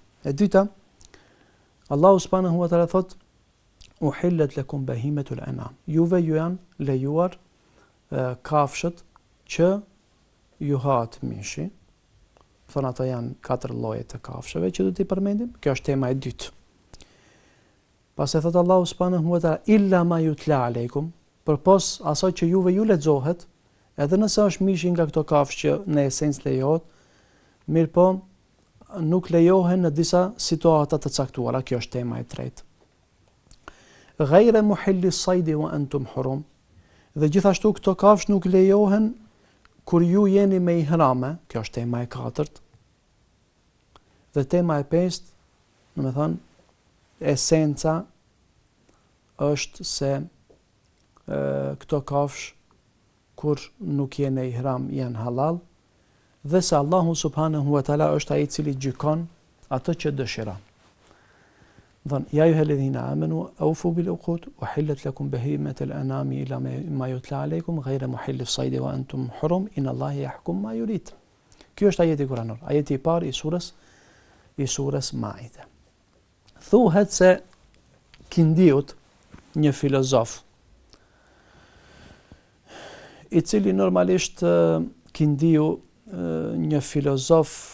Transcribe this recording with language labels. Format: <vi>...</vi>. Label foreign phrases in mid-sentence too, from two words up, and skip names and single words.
<sq>E dyta, Allahu</sq> <ar>سبحانه وتعالى</ar> <sq>thotë:</sq> <ar>أحلت لكم بهيمة الأنعام.</ar> <sq>Juve ju janë lejuar kafshët që ju hahet mishi. Thonë, ato janë 4 lloje të kafshëve që do t'i përmendim. Kjo është tema e dytë. Pastaj thotë Allahu</sq> <ar>سبحانه وتعالى: إلا ما يتلى عليكم,</ar> <sq>përpos asaj që juve ju lexohet, edhe nëse është mishi nga këto kafshë që në esencë lejohet, mirëpo nuk lejohen në disa situata të caktuara. Kjo është tema e tretë.</sq> <ar>غير محلي الصيد وأنتم حرم.</ar> <sq>Dhe gjithashtu këto kafshë nuk lejohen kur ju jeni me ihrame, kjo është tema e 4, dhe tema e 5, në me thënë, esenca është se këto kafsh, kur nuk jene ihram, janë halal, dhe se Allahu</sq> <ar>سبحانه وتعالى</ar> <sq>është ai i cili gjykon atë që dëshiron.</sq> <ar>Dhan يا أيها الذين آمنوا أوفوا بالعقود أحلت لكم بهيمة الأنعام إلا ما يتلى عليكم غير محلي الصيد وأنتم حرم إن الله يحكم ما يريد.</ar> <sq>Ky është ajeti kuranor, ajeti i parë i surës Maide. Thuhet se Kindiut, një filozof, i cili normalisht Kindiu, një filozof</sq>